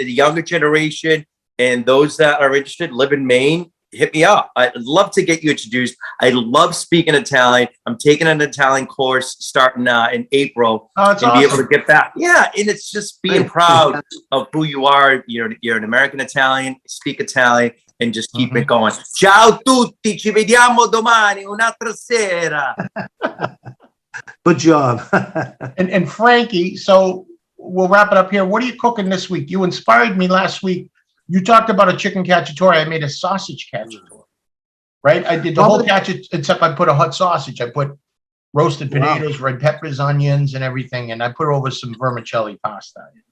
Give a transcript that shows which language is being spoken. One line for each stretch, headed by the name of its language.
English: The younger generation and those that are interested live in Maine. Hit me up. I'd love to get you introduced. I love speaking Italian. I'm taking an Italian course starting in April and awesome. Be able to get back. Yeah, and it's just being proud of who you are. You're an American Italian, speak Italian, and just keep it going.
Italian: Ciao tutti, ci vediamo domani, un'altra sera.
English: Good job. and Frankie, so we'll wrap it up here. What are you cooking this week? You inspired me last week. You talked about a chicken cacciatore. I made a sausage cacciatore, right? I did the whole cacciatore, except I put a hot sausage. I put roasted potatoes, red peppers, onions, and everything, and I put over some vermicelli pasta.